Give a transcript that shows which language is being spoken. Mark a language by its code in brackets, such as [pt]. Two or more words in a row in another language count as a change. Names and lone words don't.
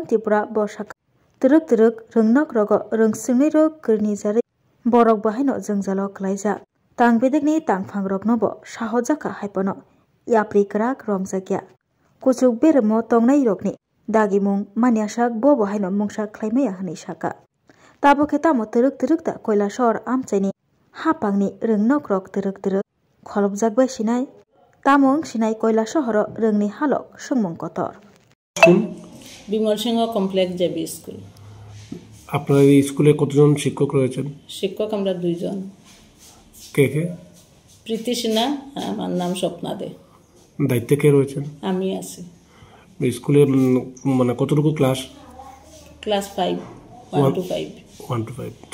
[trp] Tripura bosaka teruk röngnok rogo röngsröngnai rok korini jarei borok bahaino jongjalo khlaijak tang bedekni tangphang rokno bo sahojaka haipano yapri kwrak romjakya kuchuk beremo tongnai rokni dagimung maniasak bo bohaino mungsa khlaimaya hini saka tabo khetamo teruk ta Koilashahor amchaini hapangni röngnok rok teruk kholobjakbai sinai tamong sinai Koilashahor röngni halok sungmung kotor Bimol Singh Complex JB School [bn] আপনার এই স্কুলে কতজন শিক্ষক রয়েছেন শিক্ষক আমরা দুইজন কে কে প্রীতি সিনহা আমার নাম স্বপ্না দে দায়িত্বে কে রয়েছেন আমি আছি স্কুলে মানে কতটুকু ক্লাস ক্লাস 5 1 to 5